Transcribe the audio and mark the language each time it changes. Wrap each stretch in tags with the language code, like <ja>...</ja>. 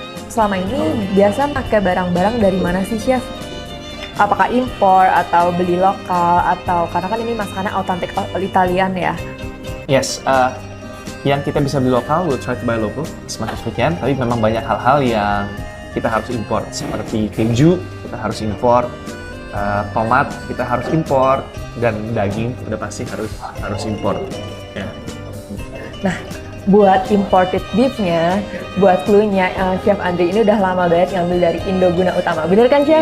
<id>Selama ini biasa pakai barang-barang dari mana sih Chef? Apakah impor atau beli lokal atau karena kan ini masakannya autentik Italian ya?</id> <en>Yes,</en> <id>yang kita bisa beli lokal,</id> <en>we'll try to buy local as much as we can.</en> <id>Tapi memang banyak hal-hal yang kita harus import, seperti keju kita harus import, tomat kita harus import, dan daging udah pasti harus import. Ya. Nah, buat imported beef-nya, buat clue-nya, Chef Andri ini udah lama banget ngambil dari Indo Guna Utama. Bener kan, Chef?</id>